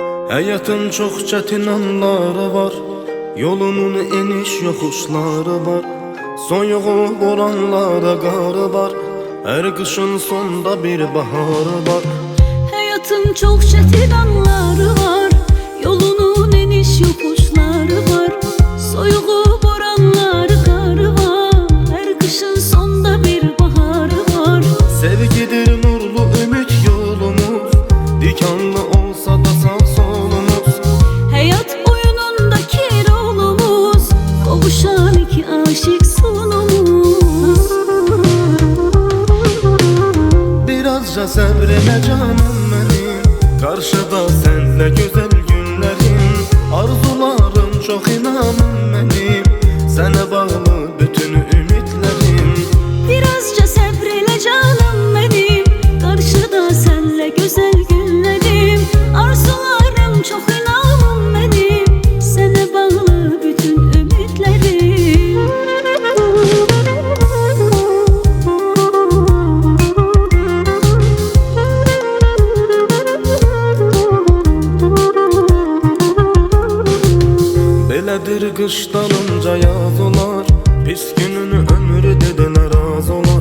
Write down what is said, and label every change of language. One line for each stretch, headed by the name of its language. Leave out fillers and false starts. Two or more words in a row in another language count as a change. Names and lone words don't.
Azerbaijani: Həyatın çox çətin anları var, yolunun eniş yoxuşları var. Soyuğu boranlara qarı var, hər qışın sonda bir baharı var.
Turkish: Hayatın çok çetin anları var, yolunun eniş yokuşları var. Soyuğu boranları karı var, her kışın sonda bir baharı var. Sevgidir nurlu ümit yolumuz, dikanlı olsa da sağ solumuz. Hayat oyunundaki rolumuz, kavuşan iki aşık sonumuz.
Azerbaijani: Birazca səbrələ canım mənim, qarşıda sənlə gözəl günlərim. Arzularım çox inanım mənim, sənə bağlı bütün ümidlərim.
Turkish: Birazca sabreyle canım benim, karşıda senle güzel günlerim. Arzularım çok inanım benim, sana bağlı bütün ümitlerim.
Azerbaijani: Belədir qış dalınca yaz olar, pis gününü ömrü dedilər az olar.